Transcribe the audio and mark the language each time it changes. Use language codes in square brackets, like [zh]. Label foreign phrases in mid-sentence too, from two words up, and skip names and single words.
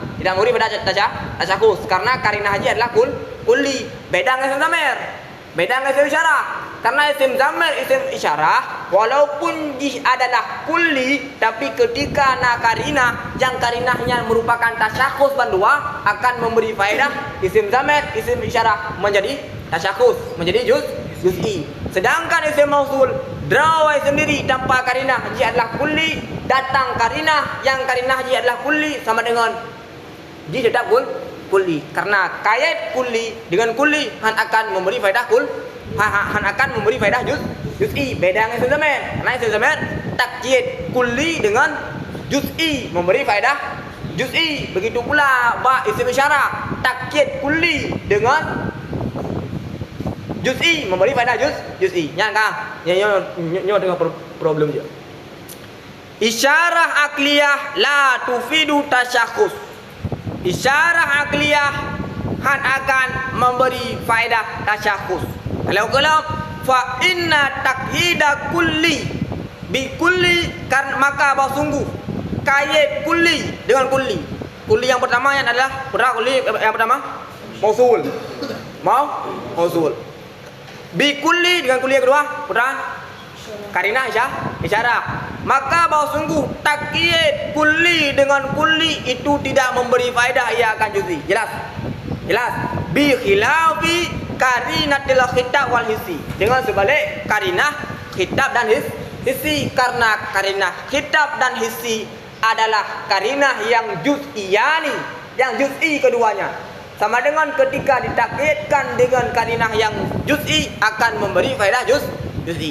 [id] Tidak memberi faedah tasyakhus karena karinah haji adalah kulli. Beda dengan isim zamir. Beda dengan isim isyarah. Karena isim zamir, isim isyarah walaupun adalah kulli tapi ketika karinah yang karinahnya merupakan tasyakhus bandua akan memberi faedah isim zamir, isim isyarah menjadi tasyakhus, menjadi juz'i. Sedangkan isim mausul drawai sendiri tanpa karinah dia adalah kulli, datang karinah yang karinah dia adalah kulli sama dengan dia tetap kulli. Karena kait kulli dengan kulli akan memberi faedah akan memberi faedah juz'i. Beda dengan isim zamir. Karena isim zamir takyid kulli dengan juz'i memberi faedah juz'i. Begitu pula isim isyarah takyid kulli dengan juz'i memberi faedah juz'i. Nyo dengan problem dia. [ar] إشارة عقلية لا تفيد تشخص. [id] Isyarah akliyah akan memberi faedah tasyakhus. Kalau [ar] فإن تقييد كلي بكلي [id] maka bahwa sungguh kait kulli dengan kulli. Kulli yang pertama yang adalah kulli yang pertama mausul. Mausul. [ar] بكلي [id] dengan kulli yang kedua karinah isyarah. Maka bahwa sungguh takyid kulli dengan kulli itu tidak memberi faedah, ia akan juz'i. Jelas. [ar] بخلاف قرينة الخطاب والحس. [id] Dengan sebalik karinah khitab dan hissi. Karena karinah khitab dan hissi adalah karinah yang juz'iyani, yang juz'i keduanya. Sama dengan ketika ditakyidkan dengan karinah yang juz'i akan memberi faedah juz'i.